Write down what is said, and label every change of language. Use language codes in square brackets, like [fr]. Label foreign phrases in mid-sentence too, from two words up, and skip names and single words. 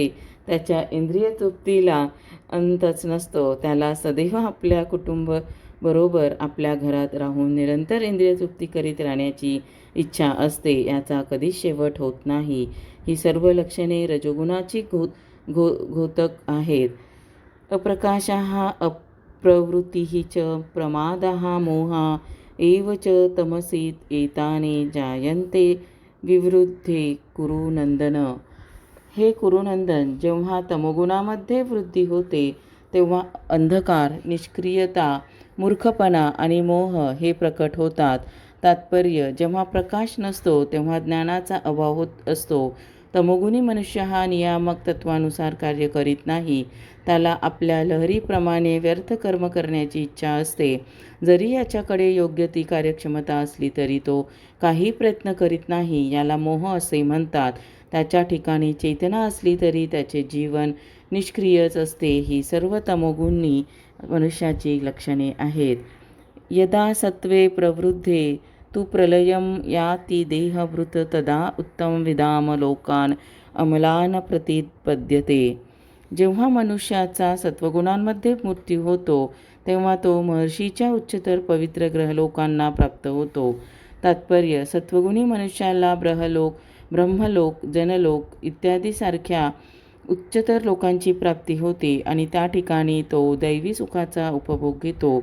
[mr] त्याच्या इंद्रिय तृप्तीला अंतच नसतो. त्याला सदैव आपल्या कुटुंबाबरोबर आपल्या घरात राहून निरंतर इंद्रिय तृप्ती करीत राहण्याची इच्छा असते. याचा कधीच शेवट होत नाही. ही सर्व लक्षणे रजोगुणाची घोतक आहेत. [sa] अप्रकाशः अप्रवृत्तिः च प्रमादः मोहः एव च तमसीत एतानि जायन्ते विवृद्धे कुरुनंदन. [mr] हे कुरुनंदन, जेव्हा तमोगुणामध्ये वृद्धी होते तेव्हा अंधकार, निष्क्रियता, मूर्खपणा आणि मोह हे प्रकट होतात. तात्पर्य: जेव्हा प्रकाश नसतो तेव्हा ज्ञानाचा अभाव होत असतो. तमोगुणी मनुष्य हा नियामक तत्वानुसार कार्य करीत नाही. त्याला आपल्या लहरीप्रमाणे व्यर्थ कर्म करण्याची इच्छा असते. जरी याच्याकडे योग्य ती कार्यक्षमता असली तरी तो काही प्रयत्न करीत नाही. याला मोह असे म्हणतात. त्याच्या ठिकाणी चेतना असली तरी त्याचे जीवन निष्क्रियच असते. ही सर्व तमोगुणी मनुष्याची लक्षणे आहेत. [sa] यदा सत्वे प्रवृद्धे तु प्रलयं याति देहभृत तदा उत्तमविदाम लोकान् अमलान् प्रतिपद्यते. [mr] जेव्हा मनुष्याचा सत्वगुणांमध्ये मृत्यू होतो तेव्हा तो महर्षीच्या उच्चतर पवित्र ग्रहलोकांना प्राप्त होतो. तात्पर्य: सत्वगुणी मनुष्याला ब्रह्मलोक, जनलोक इत्यादी सारख्या उच्चतर लोकांची प्राप्ती होते आणि त्या ठिकाणी तो दैवी सुखाचा उपभोग घेतो.